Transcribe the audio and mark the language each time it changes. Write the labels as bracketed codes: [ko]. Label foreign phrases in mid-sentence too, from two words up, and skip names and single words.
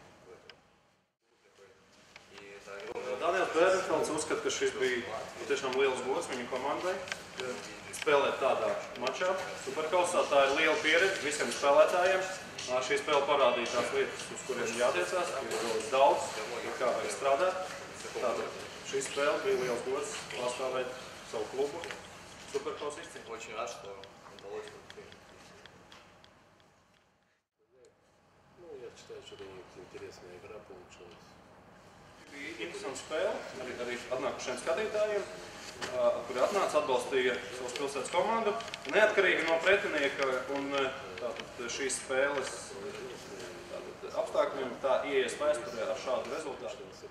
[lv] Daniels Bērnfelds uzskata, ka šis bija tiešām liels gods viņu komandai spēlēt tādā mačā. Superkausā tā ir liela pieredze visiem spēlētājiem. Šī spēle parādīja tās lietas, uz kuriem jātiecās, ir daudz, kā vajag strādāt. Tātad šī spēle bija liels gods pārstāvēt savu klubu. Superkausa izcīņa. [ru] Очень рад, что удалось выиграть. Я считаю, что это интересная игра получилась. [lv] Bija interesanta spēle arī atnākušiem skatītājiem, kuri atnāca atbalstīja savas pilsētas komandu. Neatkarīgi no pretinieka un šīs spēles apstākļiem tā ieies vēsturē ar šādu rezultātu.